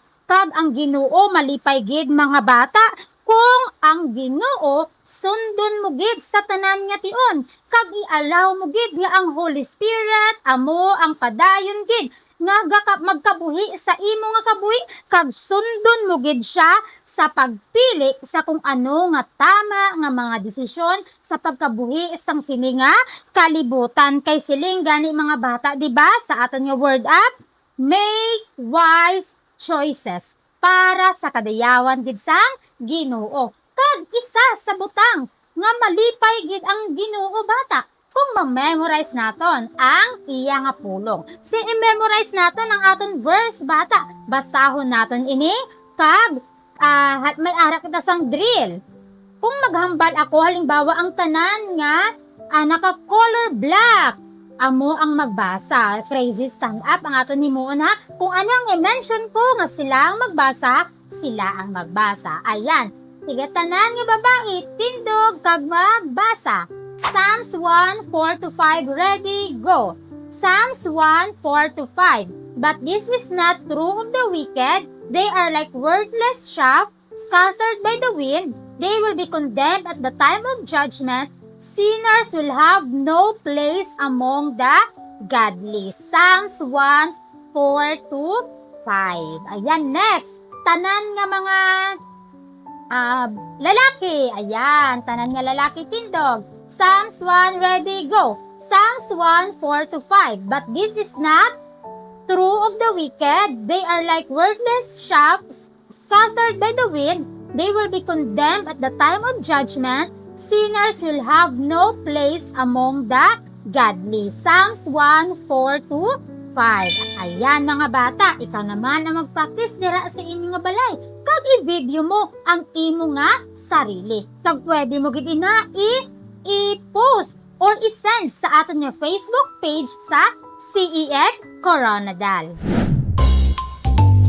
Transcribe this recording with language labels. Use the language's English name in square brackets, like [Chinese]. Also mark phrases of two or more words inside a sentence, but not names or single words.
[Hiligaynon] Kag ang Ginoo malipay gid, mga bata, kung ang Ginoo sundon mo gid sa tanan nga tion, kag i-allow mo gid nga ang Holy Spirit amo ang padayon gid nga magkabuhi sa imo nga kabuhi, kag sundon mo gid siya sa pagpili sa kung ano nga tama nga mga desisyon sa pagkabuhi sang sini nga kalibutan. Kay siling gani, mga bata, di ba, sa aton nga word up, [English] make wise choices [Hiligaynon] para sa kadayawan gid sang Ginoo. Kag isa sa butang nga malipay gid ang Ginoo, bata, kung ma-memorize naton ang iya nga pulong. I-memorize naton ang aton verse, bata. Basahon naton ini kag may ara kita sang drill. Kung maghambal ako, halimbawa ang tanan nga naka-color black, amo ang magbasa. [English] Crazy stand up [Hiligaynon] ang aton himuon, ha. Kung ano ang i-mention ko nga sila ang magbasa, sila ang magbasa. Ayan. Sige, tanan nga babae, tindog kag magbasa. [English] Psalms 1:4-5, ready, go. Psalms 1:4-5. But this is not true of the wicked. They are like worthless chaff, scattered by the wind. They will be condemned at the time of judgment. Sinners will have no place among the godly. Psalms 1:4-5. [Hiligaynon] Ayan, next. Tanan nga mga lalaki. Ayan, tanan nga lalaki, tindog. [English] Psalms 1, ready, go. Psalms 1:4-5. But this is not true of the wicked. They are like worthless chaff, scattered by the wind. They will be condemned at the time of judgment. Sinners will have no place among the godly. Psalms 1:4-5. [Hiligaynon] Ayan, mga bata, ikaw naman ang mag-practice dira sa inyong nga balay. Kag i-video mo ang imo nga sarili. Kag pwede mo gid ina i-post or i-send sa aton nga Facebook page sa CEF Coronadal.